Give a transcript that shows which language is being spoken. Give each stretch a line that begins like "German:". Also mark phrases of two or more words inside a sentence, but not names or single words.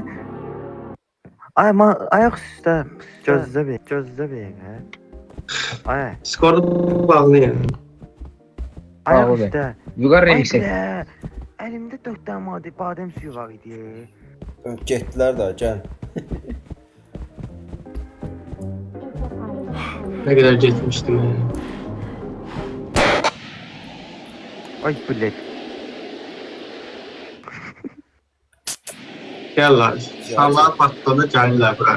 Azerbaijani: Ay ayaq üstə. Gözlə bir. Hə. Ay. Skorda bağlayın. Ayaq Bağlı. üstə. Vüqar Ay remixi. be. Əlimdə 4 dənə badəm suyu var idi. Getdilər də, gəl.
Turkish: Ne kadar geçmiştim ya.
Azerbaijani: Ay bilet.
Turkish: Gel lan. Sallar patladı geldiler buraya.